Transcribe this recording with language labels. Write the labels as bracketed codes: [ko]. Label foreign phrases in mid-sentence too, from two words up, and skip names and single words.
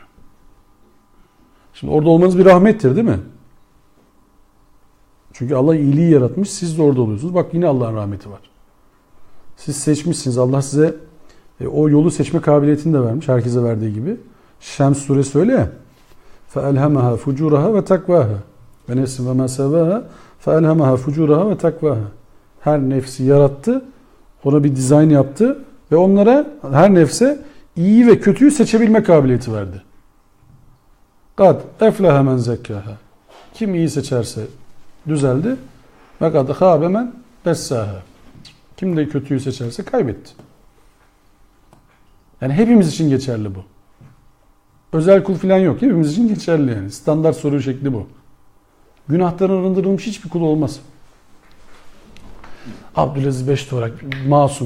[tr] Şimdi orada olmanız bir rahmettir değil mi? Çünkü Allah iyiliği yaratmış, siz de orada oluyorsunuz. Bak yine Allah'ın rahmeti var. Siz seçmişsiniz. Allah size o yolu seçme kabiliyetini de vermiş. Herkese verdiği gibi. Şems suresi öyle ya. [ar] فَاَلْهَمَهَا فُجُورَهَا وَتَقْوَاهَا وَنَفْسٍ وَمَا سَوَاهَا فَاَلْهَمَهَا فُجُورَهَا وَتَقْوَاهَا [tr] Her nefsi yarattı. Ona bir dizayn yaptı. Ve onlara her nefse iyi ve kötüyü seçebilme kabiliyeti verdi. [ar] قَدْ اَفْلَهَا مَنْ زَكَّاهَا [tr] Kim iyi seçerse düzeldi. Ve [ar] قَدْ خَابَ مَنْ دَسَّاهَا [tr] Kim de kötüyü seçerse kaybetti. Yani hepimiz için geçerli bu. Özel kul falan yok. Hepimiz için geçerli yani. Standart soru şekli bu. Günahtan arındırılmış hiçbir kul olmaz. Abdülaziz Beştuğrak masum.